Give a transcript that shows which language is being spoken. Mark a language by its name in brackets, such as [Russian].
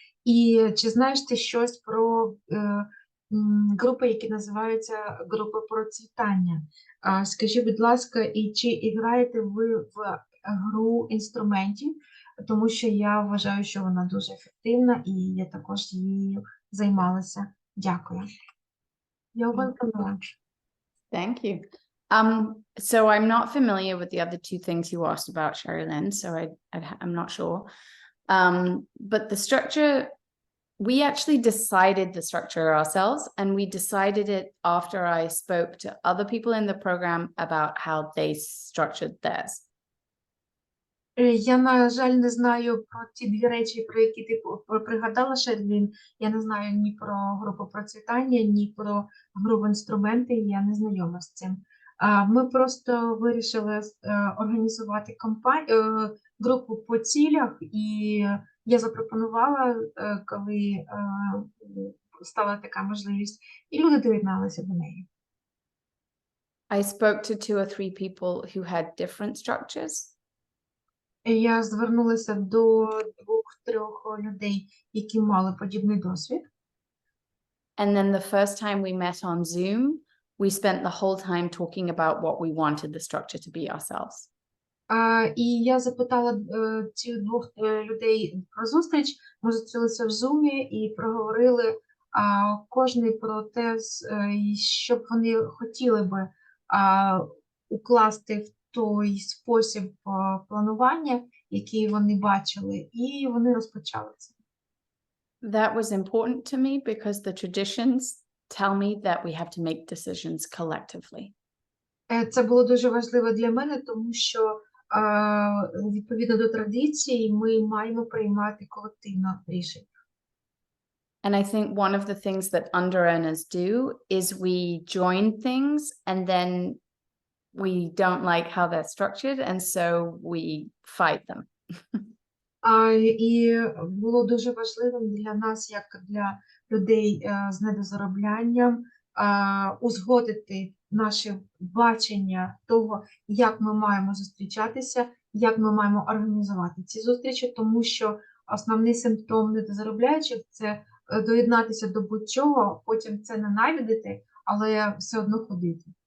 [Ukrainian] І чи знаєш ти щось про групи, які називаються групи процвітання? Скажи, будь ласка, і чи граєте ви в гру інструментів? Тому що я вважаю, що вона дуже ефективна, і я також її займалася. Дякую. [English] You're welcome. Thank you. So I'm not familiar with the other two things you asked about, Sherilyn, so I'm not sure. But the structure, we actually decided the structure ourselves, and we decided it after I spoke to other people in the program about how they structured theirs. [Ukrainian] Я, на жаль, не знаю про ті дві речі, про які ти пригадала, Шерлін. Я не знаю ні про групу процвітання, ні про гру в інструменти, я не знайома з цим. Ми просто вирішили організувати групу по цілях, і я запропонувала, коли стала така можливість, і люди доєдналися до неї. [English] I spoke to 2 or 3 people who had different structures. [Ukrainian] Я звернулася до 2-3 людей, які мали подібний досвід. [English] And then the first time we met on Zoom, we spent the whole time talking about what we wanted the structure to be ourselves. [Ukrainian] І я запитала цих 2 людей про зустріч, ми зустрілися в Zoom і проговорили кожний про те, що б вони хотіли би укласти в той спосіб планування, який вони бачили, і вони розпочали це. [English] That was important to me because the traditions tell me that we have to make decisions collectively. [Ukrainian] Це було дуже важливо для мене, тому що відповідно до традицій ми маємо приймати колективно рішення. [English] And I think one of the things that under-earners do is we join things and then we don't like how they're structured, and so we fight them. [Ukrainian] І було дуже важливим для нас, як для людей з недозароблянням, узгодити наше бачення того, як ми маємо зустрічатися, як ми маємо організувати ці зустрічі, тому що основний симптом недозаробляючих – це доєднатися до будь-чого, потім це ненавидіти, але все одно ходити.